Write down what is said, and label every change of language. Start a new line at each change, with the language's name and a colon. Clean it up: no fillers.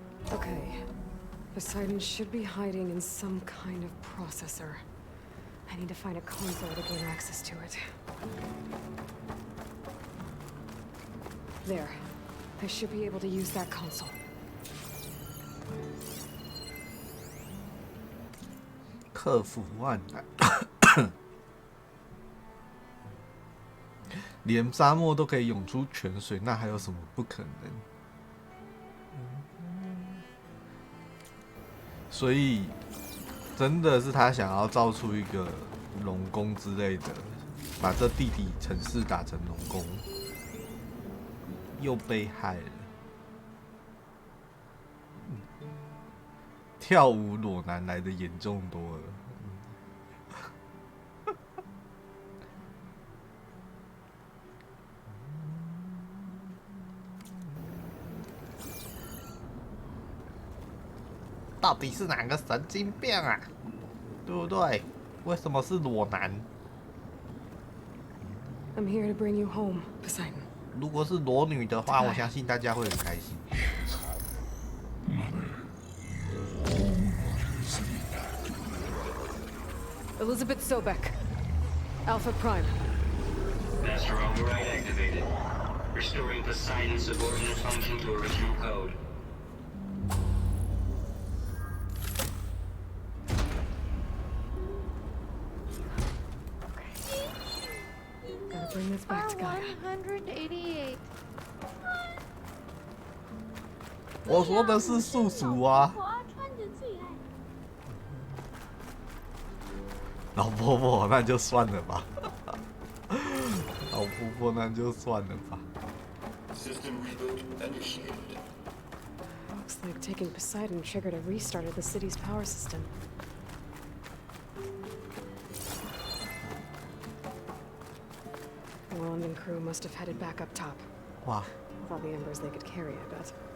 English: Okay. Poseidon should be hiding in some kind of processor. I need to find a console to gain access to it. There. I should be able to use that console.
Chinese: 克服万难，连沙漠都可以涌出泉水，那还有什么不可能？所以，真的是他想要造出一个龙宫之类的，把这地底城市打成龙宫，又被害了。跳舞裸男来的严重多了。到底是哪个神经病啊？对不对？为什么是裸男？
English: I'm here to bring you home, Poseidon.
Chinese: 如果是裸女的话，我相信大家会很开心。
English: Elizabeth Sobek. Alpha Prime. Master override activated. Restoring Poseidon's subordinate function to original code. Gotta bring this back to Gaia. 188.
Chinese: 我说的是宿主啊，我阿川的最爱。老婆婆那就算了吧，老婆婆那就算了吧。
English: System reboot initiated. Looks like taking Poseidon triggered a restart of the city's power system. Welland and crew must have headed back up top. 哇， With all the embers they could carry, I bet.